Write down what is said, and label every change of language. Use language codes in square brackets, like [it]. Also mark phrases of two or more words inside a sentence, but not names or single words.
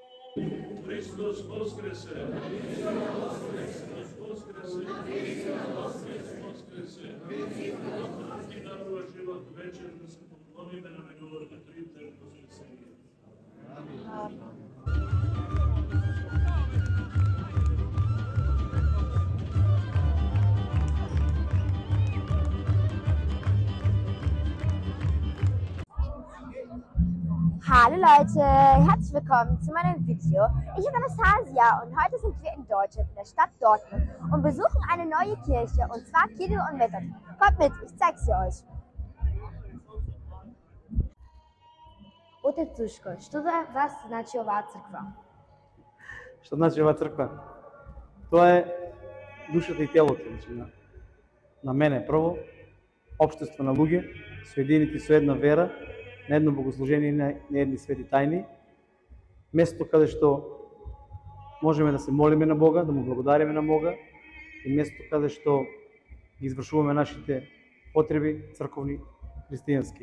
[mk] Христос Воскресе! Христос Воскресе! Ti darува живот вечер да се поклониме на неговото триумфално воскресение. [de] Hallo Leute, herzlich willkommen zu meinem Video. Ich bin Anastasia und heute sind wir in Deutschland, in der Stadt Dortmund und besuchen eine neue Kirche, und zwar Kirill und Method. Kommt mit, ich zeig's sie euch. [mk] Отец Душко, што за вас значи оваа црква? Што значи ова црква? Тоа е душата и телото, значи на мене прво, општество на луѓе, соединети со една вера, на едно богослужение на едни свети тајни, место каде што можеме да се молиме на Бога, да му благодариме на Бога, и место каде што ги извршуваме нашите потреби црковни, христијански.